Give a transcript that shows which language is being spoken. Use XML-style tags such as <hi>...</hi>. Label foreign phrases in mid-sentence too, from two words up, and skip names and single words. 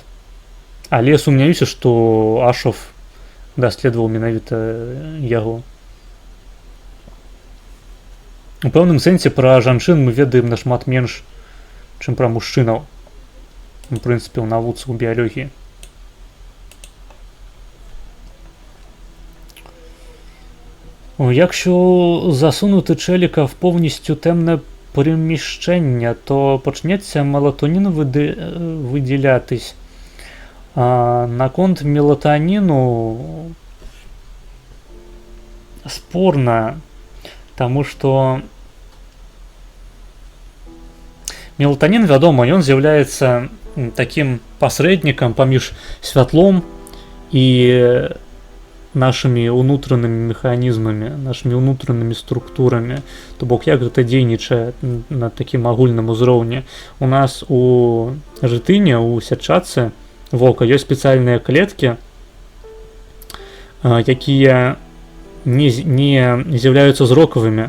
<be>Але сумняюся, што Ашов даследаваў менавіта яго. У пэўным сэнсе пра жанчын мы ведаем нашмат менш, чым пра мужчынаў. У прынцыпе, у навуцы, у біялогіі.</be> <uk>Якщо засунути челіка в повністю темне приміщення, то почнеться мелатонін виділятись. А на конт мелатоніну спорно, тому що мелатонін,</uk> <be>вядома, ён з'яўляецца таким пасрэднікам паміж святлом і нашими унутранымі механізмамі, нашими унутранымі структурамі. То бок, як гэта дзейнічае на такім агульным узроўні. У нас у жытыне, у сятчатцы вока ёсць спецыяльныя клеткі, якія не з'яўляюцца зрокавымі.</be>